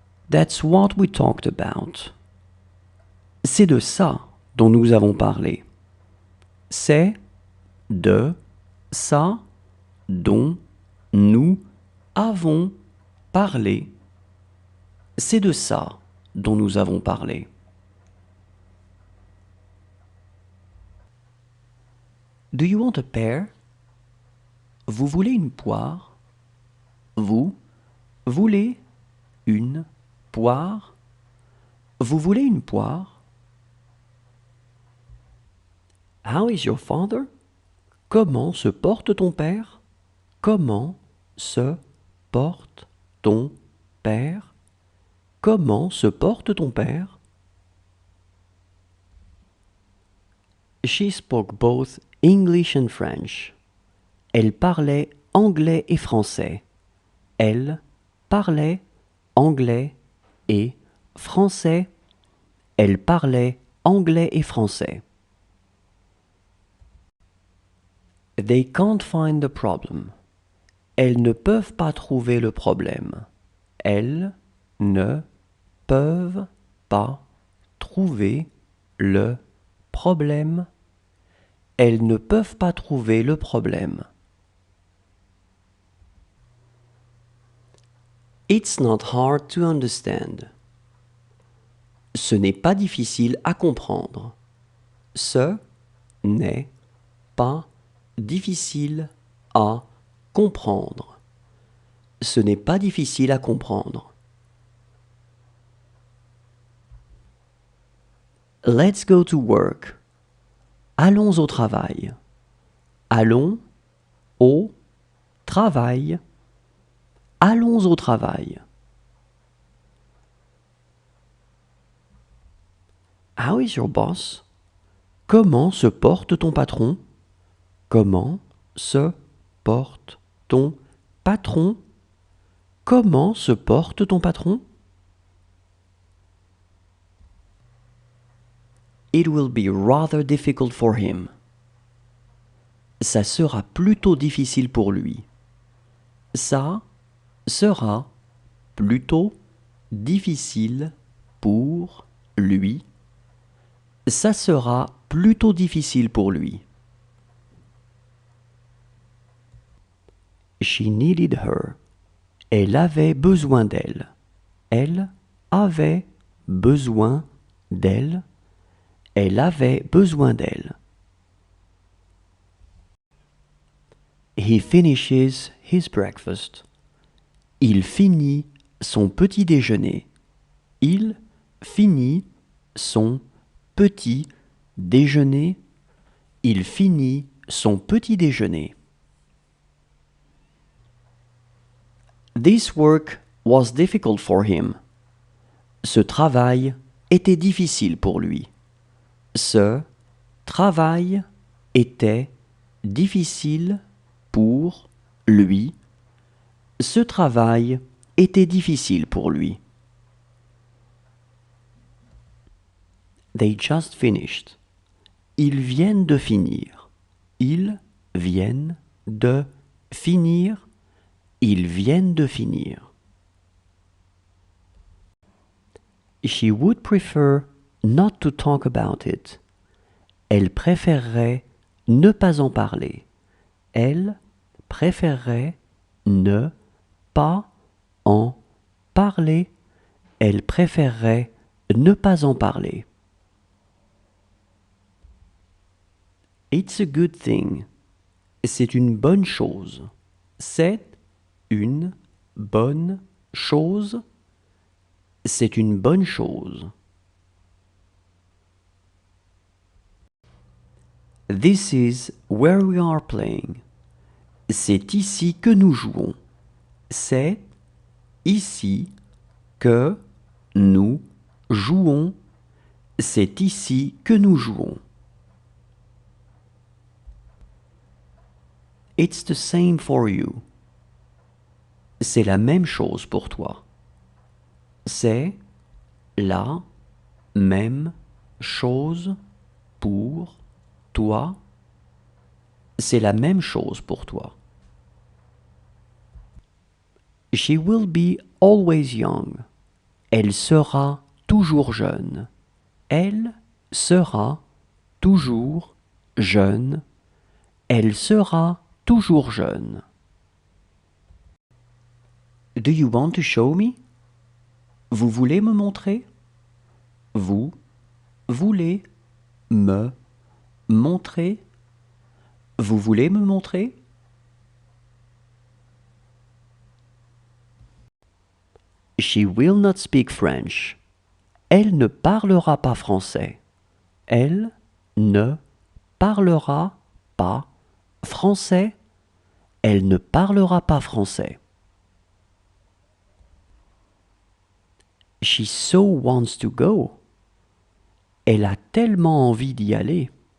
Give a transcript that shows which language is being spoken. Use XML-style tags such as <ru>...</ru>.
<en>That's what we talked about.</en> <fr>C'est de ça dont nous avons parlé. C'est de ça dont nous avons parlé. C'est de ça dont nous avons parlé.</fr> <en>Do you want a pear?</en> <fr>Vous voulez une poire? Vous voulez une poire? Vous voulez une poire?</fr> <en>How is your father?</en> <fr>Comment se porte ton père? Comment se porte ton père? Comment se porte ton père?</fr> <en>She spoke both English and French.</en> <fr>Elle parlait anglais et français. Elle parlait anglais et français. Elle parlait anglais et français.</fr> <en>They can't find the problem.</en> <fr>Elles ne peuvent pas trouver le problème. Elles ne peuvent pas trouver le problème. Elles ne peuvent pas trouver le problème.</fr> <en>It's not hard to understand.</en> <fr>Ce n'est pas difficile à comprendre. Ce n'est pas difficile à comprendre. Ce n'est pas difficile à comprendre.</fr> <en>Let's go to work.</en> <fr>Allons au travail. Allons au travail. Allons au travail.</fr> <en>How is your boss?</en> <fr>Comment se porte ton patron? Comment se porte ton patron? Comment se porte ton patron?</fr> <en>It will be rather difficult for him.</en> <fr>Ça sera plutôt difficile pour lui. Ça sera plutôt difficile pour lui. Ça sera plutôt difficile pour lui.</fr> <en>She needed her.</en> <fr>Elle avait besoin d'elle. Elle avait besoin d'elle. Elle avait besoin d'elle.</fr> <en>He finishes his breakfast.</en> <fr>Il finit son petit déjeuner. Il finit son petit déjeuner. Il finit son petit déjeuner.</fr> <en>This work was difficult for him.</en> <fr>Ce travail était difficile pour lui. Ce travail était difficile pour lui. Ce travail était difficile pour lui.</fr> <en>They just finished.</en> <fr>Ils viennent de finir. Ils viennent de finir. Ils viennent de finir.</fr> <en>She would prefer not to talk about it.</en> <fr>Elle préférerait ne pas en parler. Elle préférerait ne pas en parler. Elle préférerait ne pas en parler.</fr> <en>It's a good thing.</en> <fr>C'est une bonne chose. C'est une bonne chose. C'est une bonne chose.</fr> <en>This is where we are playing.</en> <fr>C'est ici que nous jouons. C'est ici que nous jouons. C'est ici que nous jouons.</fr> <en>It's the same for you.</en> <fr>C'est la même chose pour toi. C'est la même chose pour toi. C'est la même chose pour toi.</fr> <en>She will be always young.</en> <fr>Elle sera toujours jeune. Elle sera toujours jeune. Elle sera toujours jeune.</fr> <en>Do you want to show me?</en> <fr>Vous voulez me montrer? Vous voulez me montrer? Vous voulez me montrer?</fr> <en>She will not speak French.</en> <fr>Elle ne parlera pas français. Elle ne parlera pas français. Elle ne parlera pas français.</fr> <en>She so wants to go.</en> <fr>Elle a tellement envie d'y aller.</fr>